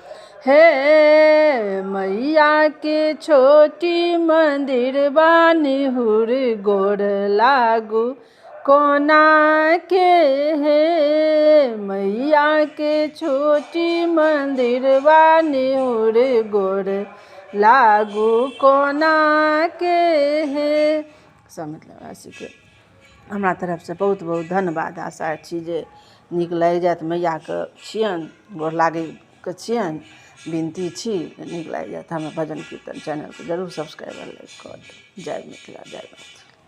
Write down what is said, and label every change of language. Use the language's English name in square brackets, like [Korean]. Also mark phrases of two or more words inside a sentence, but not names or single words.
[Maithili] हे मैया के छोटी मंदिर बा निहुर गोर लागू कोना के हे मैया के छोटी मंदिर बा निहुर गोर लागू कोना के हे सब मतलब राशि के हमरा तरफ से बहुत बहुत धन्यवाद। आशा छी जे नीक लागि जायत मैया के छियनि गोर लागै के छियनि विनती छी नीक लागि जायत। हमर भजन कीर्तन चैनल के जरूर [English] subscribe like [Maithili] कर देब। जय मिथिला जय मैथिली।